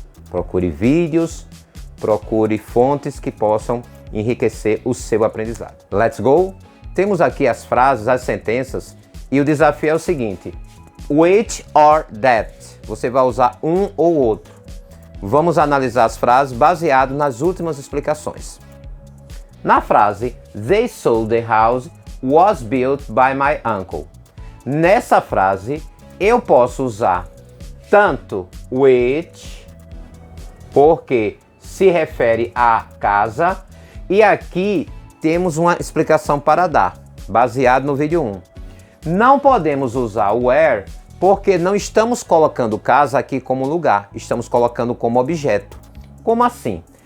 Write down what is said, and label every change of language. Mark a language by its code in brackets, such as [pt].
[pt] Procure vídeos, procure fontes que possam enriquecer o seu aprendizado. [en] Let's go! [pt] Temos aqui as frases, as sentenças e o desafio é o seguinte: which or that. Você vai usar um ou outro. Vamos analisar as frases baseado nas últimas explicações. Na frase [en] They saw the house was built by my uncle. [pt] Nessa frase, eu posso usar tanto which, porque se refere à casa, e aqui temos uma explicação para dar, baseado no vídeo 1. Não podemos usar where, porque não estamos colocando casa aqui como lugar, estamos colocando como objeto. Como assim?